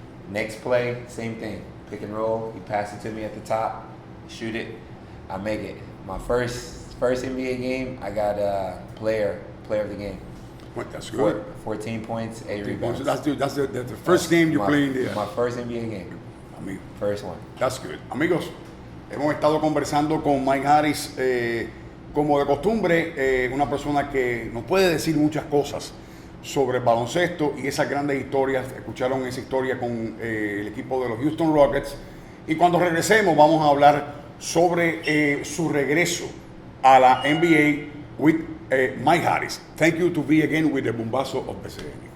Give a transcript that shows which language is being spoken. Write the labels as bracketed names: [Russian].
[English] Next play, same thing. Pick and roll. He passes it to me at the top. Shoot it. I make it. My first NBA game, I got player of the game. What, that's good. 14 points, 8 rebounds. So that's the first game you play in the. My first NBA game. [Spanish] Amigo, [English] First one. that's good. [Spanish] Amigos, hemos estado conversando con Mike Harris, como de costumbre, una persona que nos puede decir muchas cosas sobre el baloncesto y esas grandes historias. Escucharon esa historia con el equipo de los Houston Rockets. Y cuando regresemos vamos a hablar sobre su regreso a la NBA with Mike Harris. [English] Thank you to be again with the Bombazo of BSN.